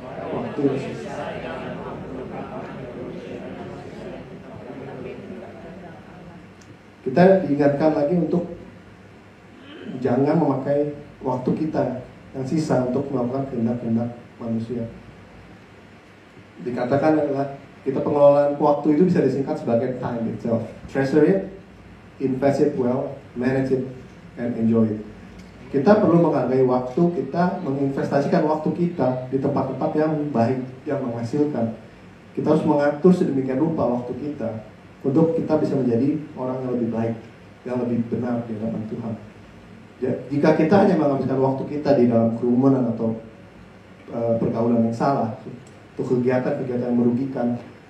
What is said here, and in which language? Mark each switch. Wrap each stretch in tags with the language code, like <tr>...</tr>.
<id>Waktu kita diingatkan lagi untuk jangan memakai waktu kita yang sisa untuk melakukan kehendak-kehendak manusia. Dikatakan adalah kita pengelolaan waktu itu bisa disingkat sebagai</id> <en>time itself. Treasure it, invest it well, manage it, and enjoy it.</en> <id>Kita perlu menghargai waktu, kita menginvestasikan waktu kita di tempat-tempat yang baik, yang menghasilkan. Kita harus mengatur sedemikian rupa waktu kita untuk kita bisa menjadi orang yang lebih baik, yang lebih benar di hadapan Tuhan. Ya, jika kita hanya menghabiskan waktu kita di dalam kerumunan atau pergaulan yang salah, untuk kegiatan-kegiatan yang merugikan,</id>